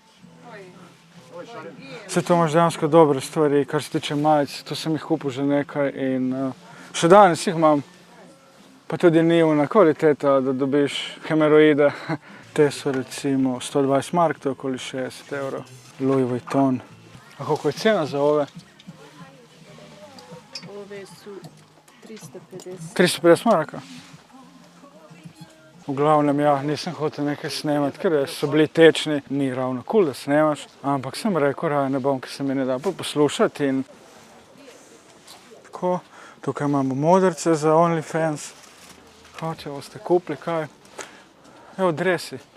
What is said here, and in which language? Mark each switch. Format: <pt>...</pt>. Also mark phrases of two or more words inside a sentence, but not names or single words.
<sl>Vse to imaš dejansko dobre stvari, kar se tiče majic. Tu sem jih kupil že nekaj in še danes jih imam. Pa tudi ni ona kvaliteta, da dobiš hemeroide. Te so recimo 120 mark, to je okoli 60 evrov.</sl> <bs>Louis Vuitton. A koliko je cena za ove? Ove su 350. 350 maraka.</bs> <sl>V glavnem, ja, nisem hotel nekaj snemati, ker so bili tečni. Ni ravno cool, da snemaš, ampak sem rekel, raje ne bom, ker se mi ne da poslušati in tako. Tukaj imamo modrce za OnlyFans. Če boste kupili kaj. Evo, dresi.</sl>